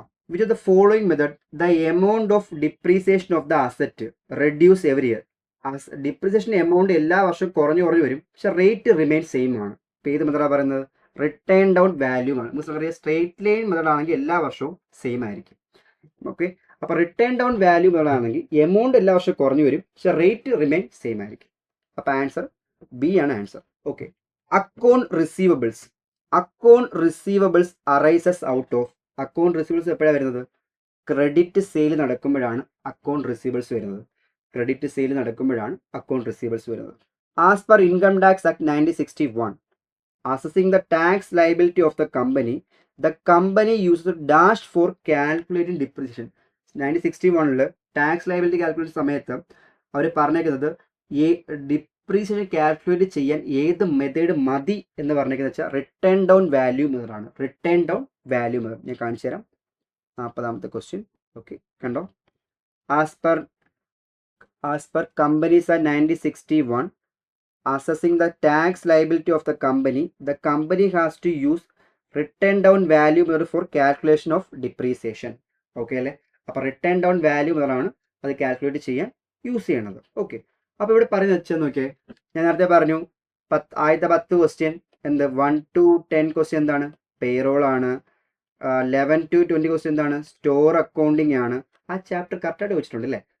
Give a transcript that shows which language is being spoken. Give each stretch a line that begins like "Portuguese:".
English: Which of the following method the amount of depreciation of the asset reduce every year?
Malayalam: Depreciation amount എല്ലാ വർഷവും കുറഞ്ഞു വരും, പക്ഷെ rate remain same ആണ്. ഇപ്പോൾ ഏത് മെത്തഡാണ് പറയുന്നത്? റിട്ടേൺ ഡൗൺ വാല്യൂ ആണ്. നമുക്കറിയാം സ്ട്രേറ്റ് ലൈൻ മെത്തഡ് ആണെങ്കിൽ എല്ലാ വർഷവും സെയിം ആയിരിക്കും. ഓക്കെ, അപ്പോൾ റിട്ടേൺ ഡൗൺ വാല്യൂ മെത്തഡ് ആണെങ്കിൽ എമൗണ്ട് എല്ലാ വർഷവും കുറഞ്ഞു വരും, പക്ഷെ റേറ്റ് റിമെയിൻ സെയിം ആയിരിക്കും. അപ്പോൾ ആൻസർ ബി ആണ് answer. Okay, account receivables.
English: Account receivables arises out of.
Malayalam: Account receivables എപ്പോഴാണ് വരുന്നത്? ക്രെഡിറ്റ് സെയിൽ നടക്കുമ്പോഴാണ് അക്കൗണ്ട് റിസീവബിൾസ് വരുന്നത്. ക്രെഡിറ്റ് സെയിൽ നടക്കുമ്പോഴാണ് അക്കൗണ്ട് റിസീവബിൾസ് വരുന്നത്.
English: As per income tax act 1961, assessing the tax liability of the company, the company use dash for calculating depreciation.
Malayalam: 1961 tax liability calculation സമയത്ത് അവർ പറഞ്ഞേക്കുന്നത് depreciation calculate ചെയ്യാൻ ഏത് method മതി എന്ന് പറഞ്ഞേക്കുന്നത് വെച്ചാൽ റിട്ടേൺ ഡൗൺ വാല്യൂ മെത്തേഡാണ്. റിട്ടേൺ ഡൗൺ വാല്യൂ മെത്തേഡ് ഞാൻ കാണിച്ചു തരാം. 40ാമത്തെ ക്വസ്റ്റ്യൻ. ഓക്കെ, കണ്ടോ?
English: As per companies at 1961 assessing the tax liability of the company has to use return down value method for calculation of depreciation.
Malayalam: Okay അല്ലേ? അപ്പോൾ return down value മെത്തേഡാണ് അത് calculate ചെയ്യാൻ use ചെയ്യണത്. ഓക്കെ, അപ്പോൾ ഇവിടെ പറയുന്നത് വെച്ചാൽ നോക്കിയേ, ഞാൻ നേരത്തെ പറഞ്ഞു ആദ്യത്തെ 10 ക്വസ്റ്റ്യൻ എന്ത് 1 to 10 ക്വസ്റ്റ്യൻ എന്താണ്? പേറോൾ ആണ്. 11 to 20 ക്വസ്റ്റ്യൻ എന്താണ്? സ്റ്റോർ അക്കൗണ്ടിങ് ആണ്. ആ ചാപ്റ്റർ കറക്റ്റായിട്ട് വെച്ചിട്ടുണ്ട് അല്ലേ?